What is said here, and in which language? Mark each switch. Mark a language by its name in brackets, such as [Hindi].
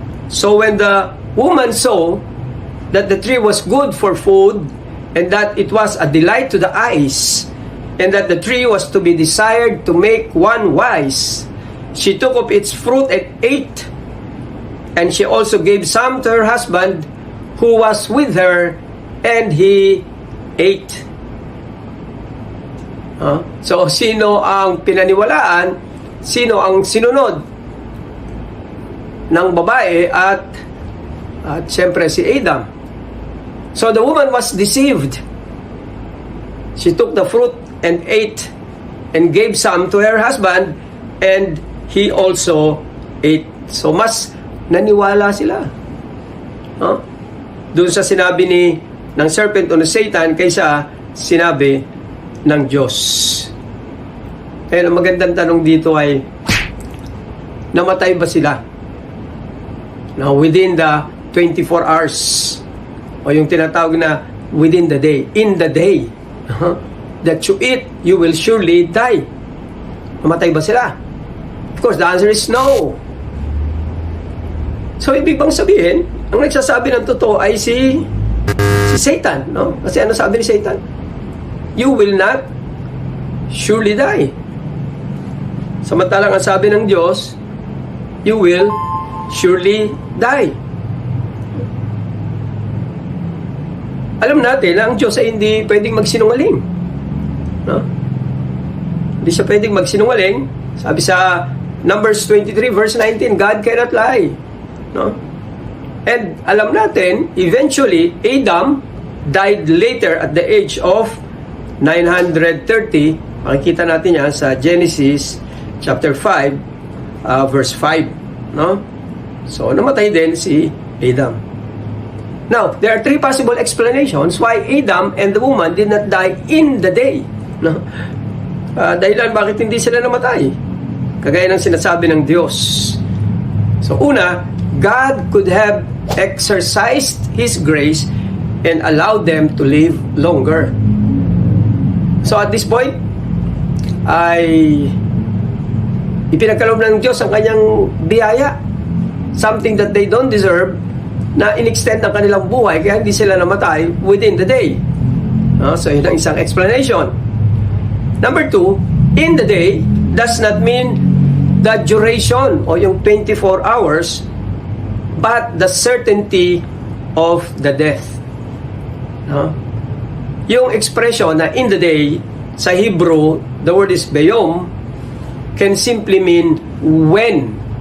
[English] "So when the woman saw that the tree was good for food, and that it was a delight to the eyes, and that the tree was to be desired to make one wise, she took of its fruit and ate. And she also gave some to her husband who was with her, and he ate." [Filipino] So, sino ang pinaniwalaan? Sino ang sinunod ng babae at siyempre si Adam? [English] So, the woman was deceived. She took the fruit and ate and gave some to her husband, and he also ate. [Filipino] So, mas naniwala sila doon sa sinabi ng serpent o ng Satan kaysa sinabi ng Diyos. Kaya ang magandang tanong dito ay, namatay ba sila? [English] Now, within the 24 hours, [Filipino] o yung tinatawag na [English] within the day, in the day that you eat, you will surely die. [Filipino] Namatay ba sila? [English] Of course, the answer is no. [Filipino] So, ibig bang sabihin, ang nagsasabi ng totoo ay si Satan, no? Kasi ano sabi ni Satan? [English] You will not surely die. [Filipino] Samantalang ang sabi ng Diyos, [English] you will surely die. [Filipino] Alam natin na ang Diyos ay hindi pwedeng magsinungaling. No? Hindi siya pwedeng magsinungaling. Sabi sa Numbers 23 verse 19, [English] God cannot lie. [Filipino] No? [English] And [Filipino] alam natin, [English] eventually, Adam died later at the age of 930. [Filipino] Makikita natin yan sa Genesis chapter 5, verse 5. No? [English] So, [Filipino] namatay din si Adam. [English] Now, there are three possible explanations why Adam and the woman did not die in the day. [Filipino] No? Dahilan bakit hindi sila namatay? Kagaya ng sinasabi ng Diyos. [English] So, una, God could have exercised His grace and allowed them to live longer. [Filipino] So at this point, ay ipinagkaloob ng Diyos ang kanyang biyaya. [English] Something that they don't deserve, [Filipino] na in-extend ang kanilang buhay kaya hindi sila namatay [English] within the day. [Filipino] So yun ang isang explanation. [English] Number 2, in the day does not mean the duration [Filipino] o yung [English] 24 hours, but the certainty of the death. Yung expression na in the day, sa Hebrew, the word is bayom, can simply mean when.